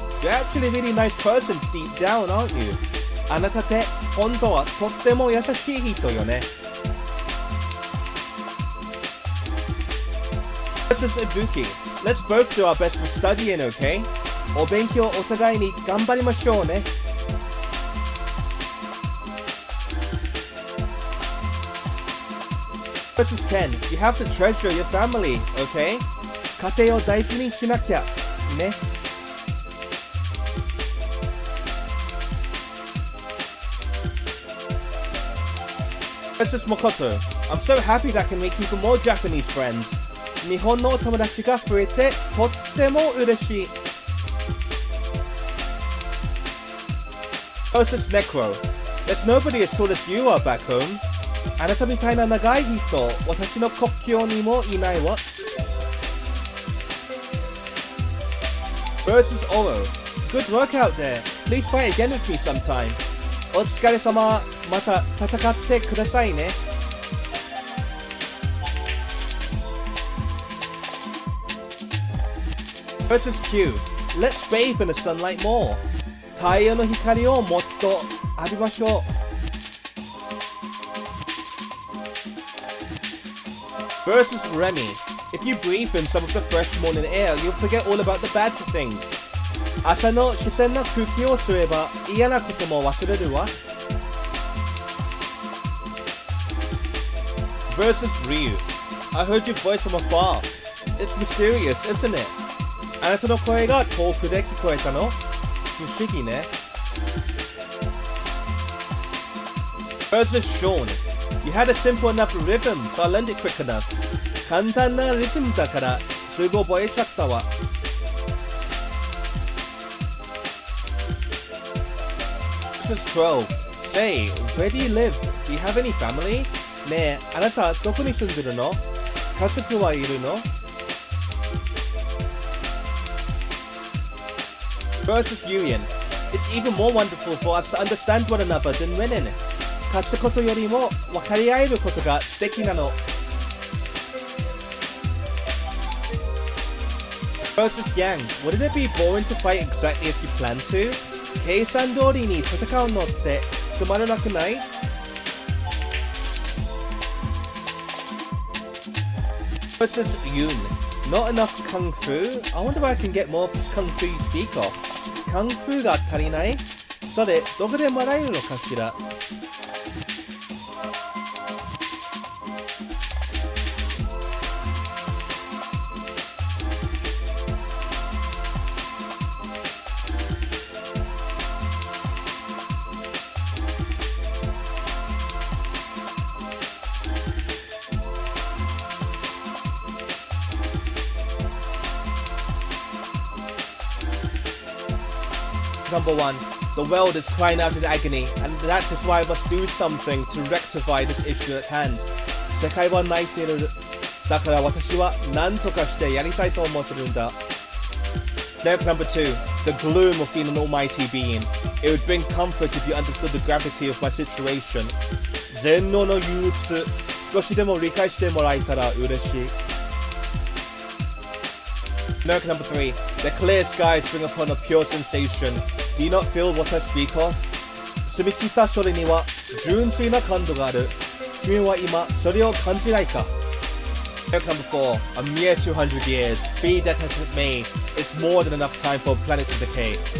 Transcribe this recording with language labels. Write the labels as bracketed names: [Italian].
[English] You're actually a really nice person deep down, aren't you? [Japanese] あなたって本当はとっても優しい人よね。 [English] versus Ibuki. Let's both do our best for studying, okay? [Japanese] お勉強お互いに頑張りましょうね。 [English] versus Ken. You have to treasure your family, okay? [Japanese] 家庭を大事にしなきゃね。 [English] versus Makoto. I'm so happy that I can make even more Japanese friends. [Japanese] 日本のお友達が増えてとっても嬉しい。 [English] versus Necro. There's nobody as tall as you are back home. [Japanese] あなたみたいな長い人、私の国境にもいないわ。 [English] versus Oro. Good work out there. Please fight again with me sometime. [Japanese] お疲れ様。また戦ってくださいね。 [English] versus Q. Let's bathe in the sunlight more. [Japanese] 太陽の光をもっと浴びましょう。 [English] versus Remy. If you breathe in some of the fresh morning air, you'll forget all about the bad things. [Japanese] 朝の自然な空気を吸えば嫌なことも忘れるわ。 [English] versus Ryu. I heard your voice from afar. It's mysterious, isn't it? [Japanese] あなたの声が遠くで聞こえたの？不思議ね。 [English] versus Sean. You had a simple enough rhythm, so I learned it quick enough. [Japanese] 簡単なリズムだからすぐ覚えちゃったわ。 [English] versus 12. Say, where do you live? Do you have any family? [Japanese] ねえ、あなたどこに住んでるの？家族はいるの？ [English] versus Urien. It's even more wonderful for us to understand one another than winning. [Japanese] 勝つことよりも分かり合えることが素敵なの。 [English] versus Yang. Wouldn't it be boring to fight exactly as you plan to? [Japanese] 計算通りに戦うのってつまらなくない？ [English] versus Yoon. Not enough kung fu? I wonder where I can get more of this kung fu you speak of. [Japanese] カンフーが足りない？それどこでもらえるのかしら？ [English] Number 1. The world is crying out in agony, and that is why I must do something to rectify this issue at hand. [Japanese] 世界は泣いている。だから私は何とかしてやりたいと思ってるんだ。 [English] Lyric number 2. The gloom of being an almighty being. It would bring comfort if you understood the gravity of my situation. [Japanese] 全能の憂鬱。少しでも理解してもらえたら嬉しい。 [English] Lyric number 3. The clear skies bring upon a pure sensation. Do you not feel what I speak of? [Japanese] 澄み切った空には純粋な感動がある。君は今それを感じないか？ [English] Lyric number 4. A mere 200 years. Be that as it may, it's more than enough time for planets to decay.